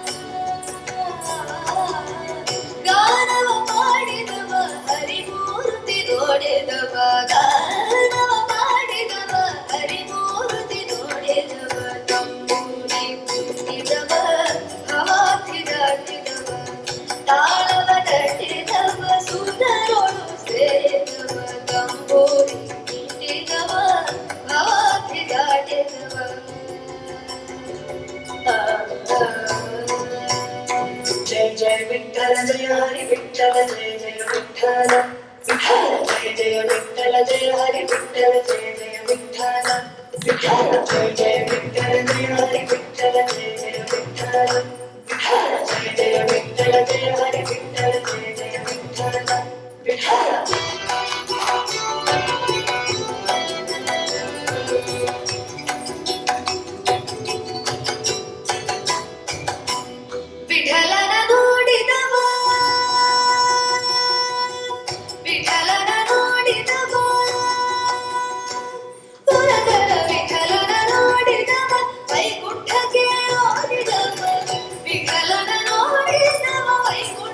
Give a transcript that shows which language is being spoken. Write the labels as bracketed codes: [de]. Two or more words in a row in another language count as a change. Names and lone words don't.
[kn] ಗಾನವ ಮಾಡಿದವ ಹರಿಮೂರ್ತಿ ನೋಡಿದವ ಗಾನವ ಮಾಡಿದವ ಹರಿಮೂರ್ತಿ ನೋಡಿದವ ತಂಬೂರಿ ಮುಟ್ಟಿದವ ಭವಾರ್ಥಿ ದಾಟಿದವ ತಾಳವ ತಟ್ಟಿದವ ಸುಂದರೊಳು ಸೇರಿದವ ತಂಬೂರಿ ಮುಟ್ಟಿದವ ಭವಾರ್ಥಿ ದಾಟಿದವ [mr] जय जय विठ्ठल जय हरि विठ्ठल जय जय विठ्ठल विठ्ठल जय जय विठ्ठल जय हरि विठ्ठल जय जय विठ्ठल विठ्ठल जय जय विठ्ठल जय हरि विठ्ठल जय जय विठ्ठल विठ्ठल जय जय विठ्ठल जय हरि विठ्ठल जय जय विठ्ठल विठ्ठल [kn] ವಿಠಲನ ನೋಡಿದವ ವಿಠಲನ ನೋಡಿದವ ಪುರದರ ವಿಠಲನ ನೋಡಿದವ ವೈಕುಂಠಕ್ಕೆ ಓಡಿದವ ವಿಠಲನ ನೋಡಿದವ